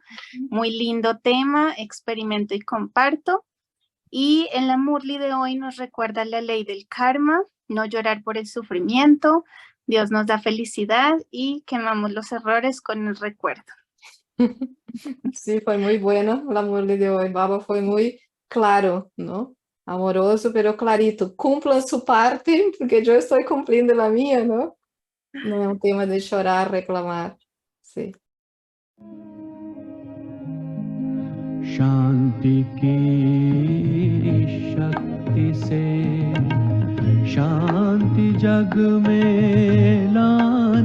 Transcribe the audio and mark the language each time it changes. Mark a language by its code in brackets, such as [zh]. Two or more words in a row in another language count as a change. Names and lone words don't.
[es] Muy lindo tema, experimento y comparto. Y en la Murli de hoy nos recuerda la ley del karma, no llorar por el sufrimiento, Dios nos da felicidad y quemamos los errores con el recuerdo. Sí, [pt] foi muito bueno o amor de hoje. Baba foi muito claro, não? Amoroso, [es] pero clarito. [pt] Cumpla sua parte, porque eu estou cumprindo a minha, não? Não é um tema de chorar, reclamar. Sim. [hi] शांति की शक्ति से शांति जग में ला